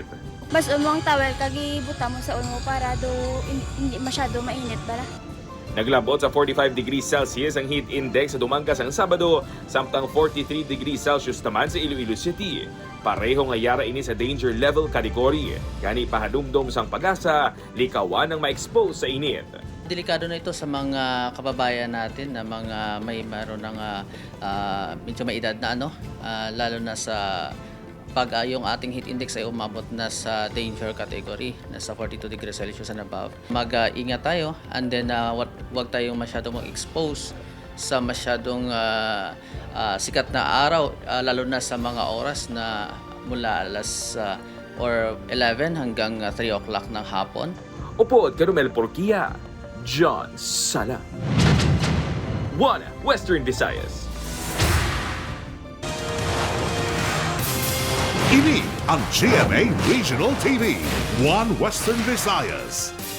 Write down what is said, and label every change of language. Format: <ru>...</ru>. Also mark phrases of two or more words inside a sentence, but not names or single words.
<hil>Mas umong towel kagi buta mo sa ulo para do hindi masyado mainit bala. Naglabot sa 45 degrees Celsius ang</hil> <en>heat index</en> <hil>sa Dumangas ang Sabado, samtang 43 degrees Celsius naman sa Iloilo City. Pareho nga yara ini sa</hil> <en>danger level category.</en> <hil>Gani pahadumdum sang pag-asa, likawan ang ma-expose sa init.</hil> <tl>Delikado na ito sa mga kababayan natin na mga may meron ng medyo may edad na lalo na sa pag yung ating</tl> <en>heat index</en> <tl>ay umabot na sa</tl> <en>danger category,</en> <tl>nasa 42 degrees Celsius</tl> <en>and above.</en> <tl>Mag-ingat tayo</tl> <en>and then</en> <tl>wag tayong masyadong mag-expose sa masyadong sikat na araw, lalo na sa mga oras na mula alas or 11 hanggang 3 o'clock ng hapon.</tl> <hil>Upod Carmel Porquia, John Sala. 1 Western Visayas. Ini ang GMA Regional TV, 1 Western Visayas.</hil>